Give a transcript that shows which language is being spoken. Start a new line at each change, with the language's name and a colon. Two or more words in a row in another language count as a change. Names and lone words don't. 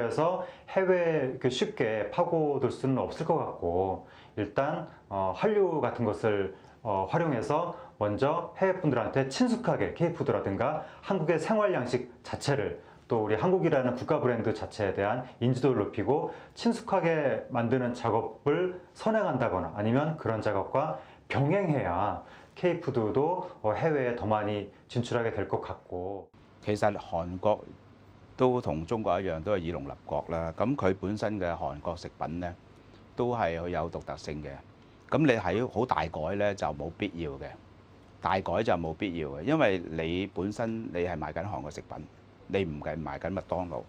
Korean: 해서 해외에 쉽게 파고들 수는 없을 것 같고 일단 한류 같은 것을 활용해서 먼저 해외 분들한테 친숙하게 K푸드라든가 한국의 생활 양식 자체를 또 우리 한국이라는 국가 브랜드 자체에 대한 인지도를 높이고 친숙하게 만드는 작업을 선행한다거나 아니면 그런 작업과 병행해야 K푸드도 해외에 더 많이 진출하게 될 것 같고.
Cantonese: 其實韓國都同中國一樣，都係以農立國啦。咁佢本身嘅韓國食品呢，都係佢有獨特性嘅。咁你喺好大改呢，就冇必要嘅，大改就冇必要嘅，因為你本身你係賣緊韓國食品，你唔係賣緊麥當勞。